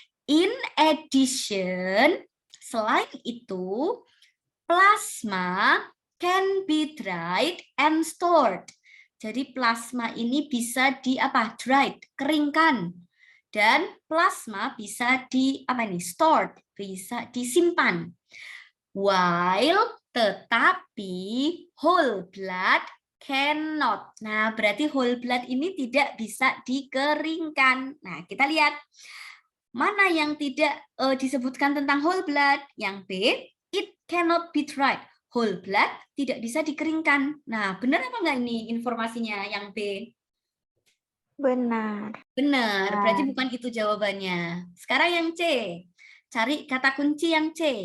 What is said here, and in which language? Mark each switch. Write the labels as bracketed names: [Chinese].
[English] In addition, [Indonesian] selain itu, [English] plasma can be dried and stored. [Indonesian] Jadi plasma ini bisa di apa? Dried, keringkan. Dan plasma bisa di apa ini? [English] Stored, [Indonesian] bisa disimpan. [English] While tetapi whole blood cannot. [Indonesian] Nah, berarti whole blood ini tidak bisa dikeringkan. Nah, kita lihat mana yang tidak disebutkan tentang whole blood. Yang B, [English] it cannot be dried. [Indonesian] Whole blood tidak bisa dikeringkan. Nah, benar apa enggak ini informasinya yang B? Benar. Benar, berarti bukan itu jawabannya. Sekarang yang C. Cari kata kunci yang C.